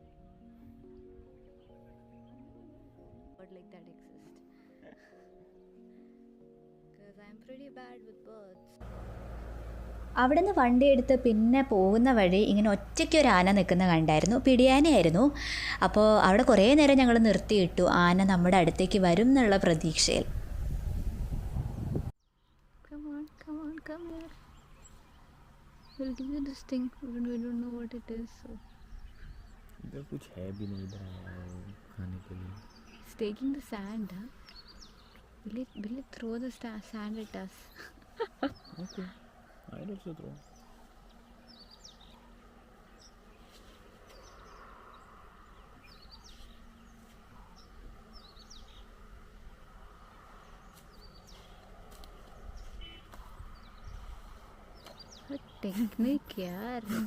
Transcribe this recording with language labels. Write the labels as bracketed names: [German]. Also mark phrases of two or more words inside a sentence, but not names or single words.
[English] like that exist. [Malayalam] അവിടെ നിന്ന് വണ്ടി എടുത്ത് പിന്നെ പോകുന്ന വഴി ഇങ്ങനെ ഒറ്റയ്ക്ക് ഒരു ആന നിൽക്കുന്ന കണ്ടായിരുന്നു. പിടിയാനയായിരുന്നു. അപ്പോൾ അവിടെ കുറേ നേരം ഞങ്ങൾ നിർത്തിയിട്ടു, ആന നമ്മുടെ അടുത്തേക്ക് വരും എന്നുള്ള പ്രതീക്ഷയിൽ. [Hindi] इधर कुछ है भी नहीं इधर खाने के लिए. [English] It's taking the sand. Huh? Will it throw the sand at us? Okay, I'll also throw. What technique, yaar.